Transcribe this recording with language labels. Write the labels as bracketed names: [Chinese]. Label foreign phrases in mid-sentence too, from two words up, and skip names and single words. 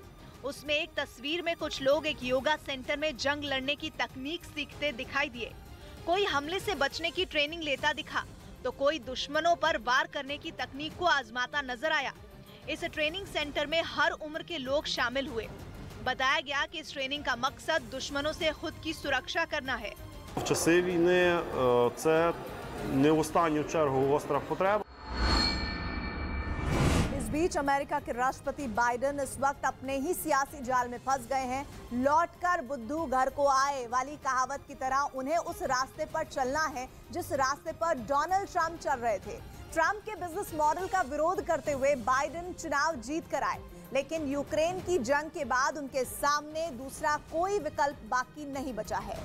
[Hindi] उसमें एक तस्वीर में कुछ लोग एक [English] yoga center [Hindi] में जंग लड़ने की तकनीक सीखते दिखाई दिए। कोई हमले से बचने की ट्रेनिंग लेता दिखा तो कोई दुश्मनों पर वार करने की तकनीक को आजमाता नजर आया। इस [English] training center [Hindi] में हर उम्र के लोग शामिल हुए। बताया गया कि इस ट्रेनिंग का मकसद दुश्मनों से खुद की सुरक्षा करना है। [Ukrainian] В часи війни це не в останню чергу гостра потреба. [Hindi] इस बीच अमेरिका के राष्ट्रपति बाइडेन इस वक्त अपने ही सियासी जाल में फंस गए हैं। लौटकर बुद्धू घर को आए वाली कहावत की तरह उन्हें उस रास्ते पर चलना है जिस रास्ते पर डोनाल्ड ट्रंप चल रहे थे। ट्रंप के [English] business model [Hindi] का विरोध करते हुए बाइडेन चुनाव जीत कर आए, लेकिन यूक्रेन की जंग के बाद उनके सामने दूसरा कोई विकल्प बाकी नहीं बचा है